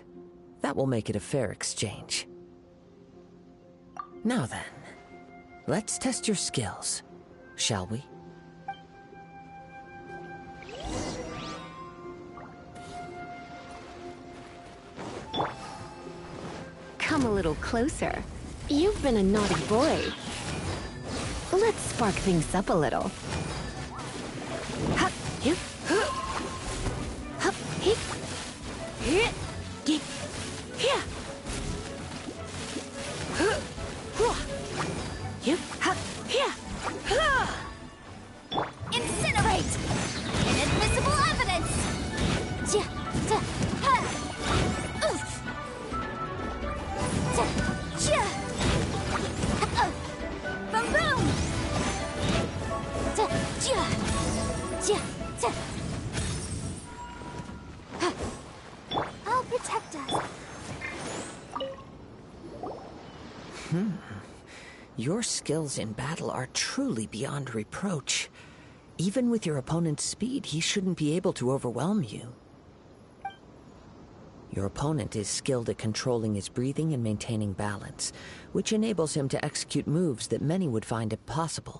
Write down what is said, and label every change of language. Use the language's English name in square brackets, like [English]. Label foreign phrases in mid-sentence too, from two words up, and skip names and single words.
[English] That will make it a fair exchange. Now then, let's test your skills, shall we? Come a little closer. You've been a naughty boy. Let's spark things up a little. Hup, hip, hup. Hup, hip. Hip, dip, here. Hup, hua. Hip, hup, here. Ha! Incinerate! Inadmissible evidence! Ja, da, ha! Oof! Da, ja! Boom, boom! Da, ja! Ja, da! Ha! I'll protect us. Your skills in battle are truly beyond reproach. Even with your opponent's speed, he shouldn't be able to overwhelm you. Your opponent is skilled at controlling his breathing and maintaining balance, which enables him to execute moves that many would find impossible.